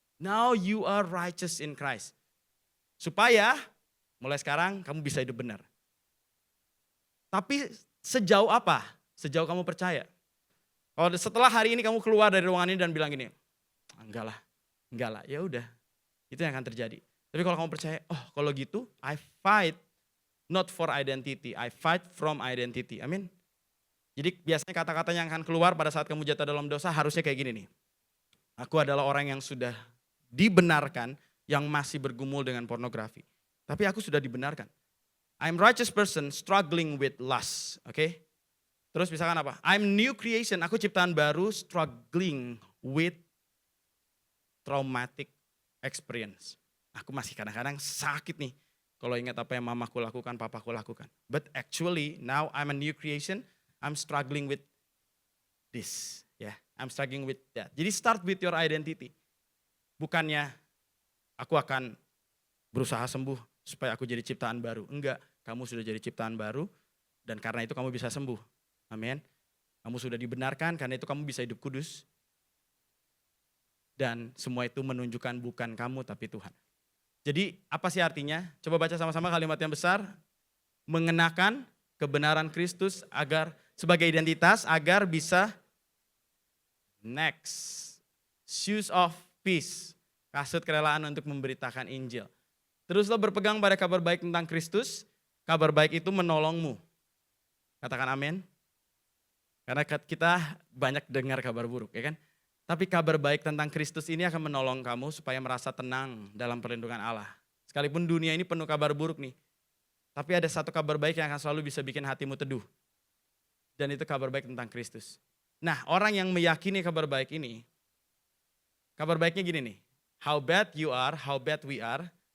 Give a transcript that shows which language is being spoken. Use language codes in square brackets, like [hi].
[en] Now you are righteous in Christ. [id] Supaya mulai sekarang kamu bisa hidup benar. Tapi sejauh apa? Sejauh kamu percaya. Kalau setelah hari ini kamu keluar dari ruangan ini dan bilang gini, enggak lah, ya udah. Itu yang akan terjadi. Tapi kalau kamu percaya, oh kalau gitu [en] I fight not for identity, I fight from identity. [id] Amin. Jadi biasanya kata-kata yang akan keluar pada saat kamu jatuh dalam dosa harusnya kayak gini nih. Aku adalah orang yang sudah dibenarkan yang masih bergumul dengan pornografi. Tapi aku sudah dibenarkan. [en] I'm righteous person struggling with lust. Oke? [id] Terus misalkan apa? [en] I'm new creation, [id] aku ciptaan baru [en] struggling with traumatic experience. [id] Aku masih kadang-kadang sakit nih. Kalau ingat apa yang mamaku lakukan, papaku lakukan. [en] But actually now I'm a new creation, I'm struggling with this. Ya, I'm struggling with that. Jadi start with your identity. [id] Bukannya aku akan berusaha sembuh supaya aku jadi ciptaan baru. Enggak, kamu sudah jadi ciptaan baru dan karena itu kamu bisa sembuh. Amin. Kamu sudah dibenarkan, karena itu kamu bisa hidup kudus. Dan semua itu menunjukkan bukan kamu tapi Tuhan. Jadi apa sih artinya? Coba baca sama-sama kalimat yang besar. Mengenakan kebenaran Kristus agar sebagai identitas agar bisa next. [en] Shoes of peace. [id] Kasut kerelaan untuk memberitakan Injil. Teruslah berpegang pada kabar baik tentang Kristus. Kabar baik itu menolongmu. Katakan amin. Karena kita banyak dengar kabar buruk, ya kan? Tapi kabar baik tentang Kristus ini akan menolong kamu supaya merasa tenang dalam perlindungan Allah. Sekalipun dunia ini penuh kabar buruk nih. Tapi ada satu kabar baik yang akan selalu bisa bikin hatimu teduh. Dan itu kabar baik tentang Kristus. Nah, orang yang meyakini kabar baik ini, kabar baiknya gini nih. [en] How bad you are, how bad we are.